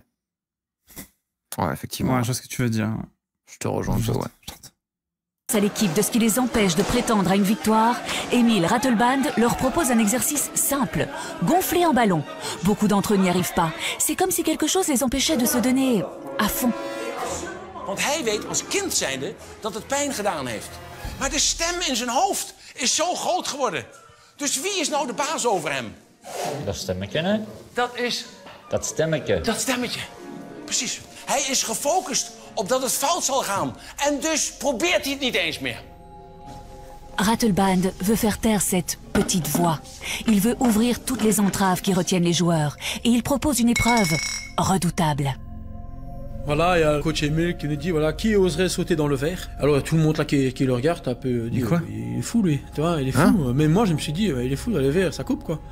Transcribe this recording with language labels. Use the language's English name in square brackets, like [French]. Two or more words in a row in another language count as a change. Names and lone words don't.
[French] Ouais, effectivement. Ouais, je vois ce que tu veux dire. Je te rejoins un peu, ouais. À l'équipe de ce qui les empêche de prétendre à une victoire, Emil Ratelband leur propose un exercice simple, gonfler un ballon. Beaucoup d'entre eux n'y arrivent pas. C'est comme si quelque chose les empêchait de se donner à fond. [Dutch] Want hij weet als kind zijnde dat het pijn gedaan heeft. Maar de stem in zijn hoofd is zo groot geworden. Dus wie is nou de baas over hem? Dat stemmetje, hè? Dat is... Dat stemmetje. Dat stemmetje. Precies. Hij is gefocust op dat het fout zal gaan. En dus probeert hij het niet eens meer. [French] Ratelband veut faire taire cette petite voix. Il veut ouvrir toutes les entraves qui retiennent les joueurs. Et il propose une épreuve redoutable. Voilà, il y a le coach Emile qui nous dit voilà, qui oserait sauter dans le verre. Alors tout le monde là qui le regarde, un peu dit quoi il est fou lui, tu vois, il est fou. Mais moi je me suis dit il est fou, dans les verres, ça coupe quoi.